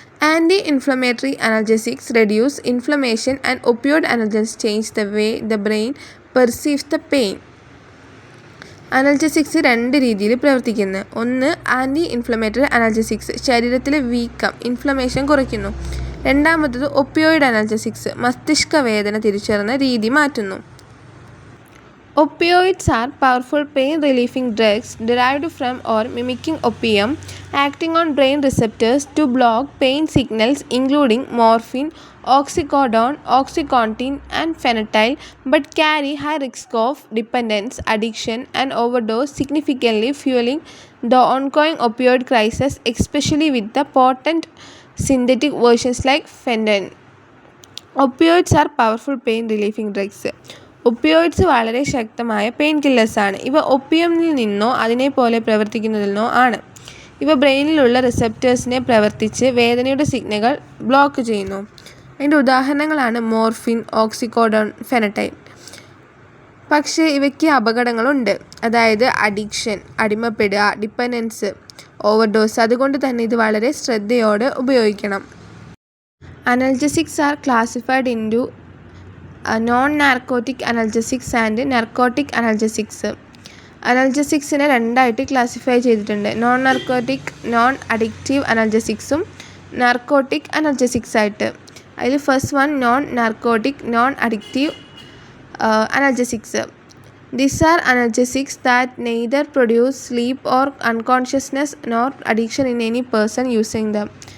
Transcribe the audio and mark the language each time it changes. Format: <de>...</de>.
<en>Anti inflammatory analgesics reduce inflammation and opioid analgesics change the way the brain perceives the pain.</en> <ml>അനൽജസിക്സ് രണ്ട് രീതിയിൽ പ്രവർത്തിക്കുന്നു. ഒന്ന്, anti inflammatory അനൽജസിക്സ് ശരീരത്തിലെ വീക്കം, ഇൻഫ്ലമേഷൻ കുറയ്ക്കുന്നു. രണ്ടാമത്തത് ഒപ്പിയോയിഡ് അനൽജസിക്സ് മസ്തിഷ്ക വേദന തിരിച്ചറിയുന്ന രീതി മാറ്റുന്നു.</ml> <en>Opioids are powerful pain-relieving drugs derived from or mimicking opium, acting on brain receptors to block pain signals including morphine, oxycodone, oxycontin, and phenytoin, but carry high risk of dependence, addiction, and overdose, significantly fueling the ongoing opioid crisis, especially with the potent synthetic versions like fentanyl. Opioids are powerful pain-relieving drugs.</en> <ml>Opioids വളരെ ശക്തമായ pain കില്ലേഴ്സാണ്. ഇവ ഒപ്പിയമിൽ നിന്നോ അതിനെപ്പോലെ പ്രവർത്തിക്കുന്നതിൽ നിന്നോ ആണ്. ഇവ ബ്രെയിനിലുള്ള റിസപ്റ്റേഴ്സിനെ പ്രവർത്തിച്ച് വേദനയുടെ സിഗ്നലുകൾ ബ്ലോക്ക് ചെയ്യുന്നു. അതിൻ്റെ ഉദാഹരണങ്ങളാണ് മോർഫിൻ, ഓക്സിക്കോഡോൺ, ഫെനറ്റൈൻ. പക്ഷേ ഇവയ്ക്ക് അപകടങ്ങളുണ്ട്. അതായത് അഡിക്ഷൻ, അടിമപ്പെടുക, ഡിപ്പെൻഡൻസ്, ഓവർഡോസ്. അതുകൊണ്ട് തന്നെ ഇത് വളരെ ശ്രദ്ധയോടെ ഉപയോഗിക്കണം.</ml> <en>Analgesics are classified into non narcotic analgesics and narcotic analgesics.</en> <ml>അനൽജസിക്സിനെ രണ്ടായിട്ട് ക്ലാസിഫൈ ചെയ്തിട്ടുണ്ട്. Non narcotic, non addictive അനൽജസിക്സും narcotic അനൽജസിക്സ് ആയിട്ട്. അതിൽ first one non narcotic, non addictive അനൽജസിക്സ്.</ml> <en>These are analgesics that neither produce sleep or unconsciousness nor addiction in any person using them.</en>